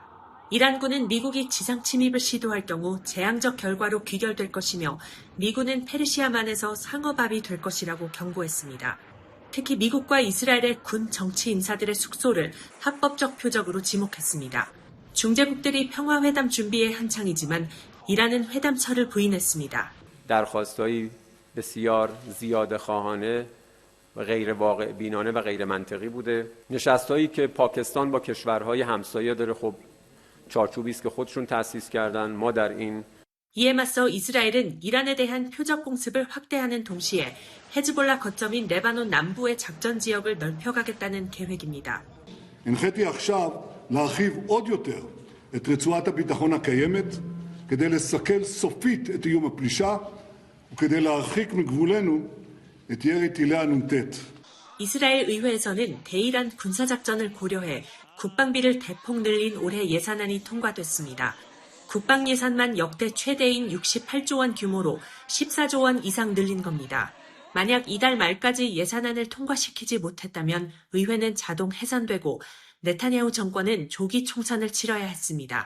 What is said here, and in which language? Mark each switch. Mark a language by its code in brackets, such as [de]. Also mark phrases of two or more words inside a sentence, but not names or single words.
[ko] 이란군은 미국이 지상 침입을 시도할 경우 재앙적 결과로 귀결될 것이며 미군은 페르시아만에서 상어밥이 될 것이라고 경고했습니다. 특히 미국과 이스라엘의 군 정치 인사들의 숙소를 합법적 표적으로 지목했습니다. 중재국들이 평화회담 준비에 한창이지만 이란은 회담처를 부인했습니다. [fa] درخواست‌های بسیار زیاده‌خواهانه و غیر واقع بینانه و غیر منطقی بوده. نشست‌هایی که پاکستان با کشورهای همسایه داره خب چارچوبی است که خودشون تأسیس کردن. ما در این [ko] 이에 맞서 이스라엘은 이란에 대한 표적 공습을 확대하는 동시에 헤즈볼라 거점인 레바논 남부의 작전 지역을 넓혀가겠다는 계획입니다. [he] הנחיתי עכשיו להרחיב עוד יותר את רצועת הביטחון הקיימת כדי לסכל סופית את איום הפלישה וכדי להרחיק מגבולנו את ירי טילי הנ"ט. [ko] 이스라엘 의회에서는 대이란 군사작전을 고려해 국방비를 대폭 늘린 올해 예산안이 통과됐습니다. 국방 예산만 역대 최대인 68조 원 규모로 14조 원 이상 늘린 겁니다. 만약 이달 말까지 예산안을 통과시키지 못했다면 의회는 자동 해산되고 네타냐후 정권은 조기 총선을 치러야 했습니다.